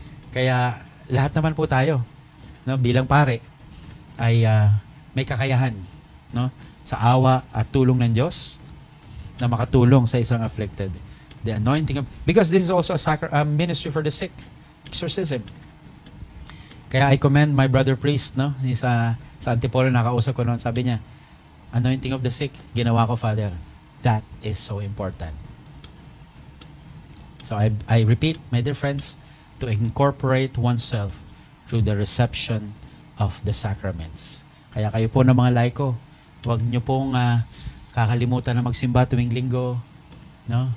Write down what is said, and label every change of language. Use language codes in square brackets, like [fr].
[tl] Kaya lahat naman po tayo, no, bilang pare, ay may kakayahan, no, sa awa at tulong ng Diyos na makatulong sa isang afflicted. [en] The anointing of, because this is also a ministry for the sick, exorcism. [tl] Kaya [en] I commend my brother priest, [tl] no, sa Antipolo, nakausap ko noon, sabi niya, anointing of the sick, ginawa ko, Father. [en] That is so important. So I repeat, my dear friends, to incorporate oneself through the reception of the sacraments. [tl] Kaya kayo po ng mga laiko, huwag niyo pong kakalimutan na magsimba tuwing linggo, no?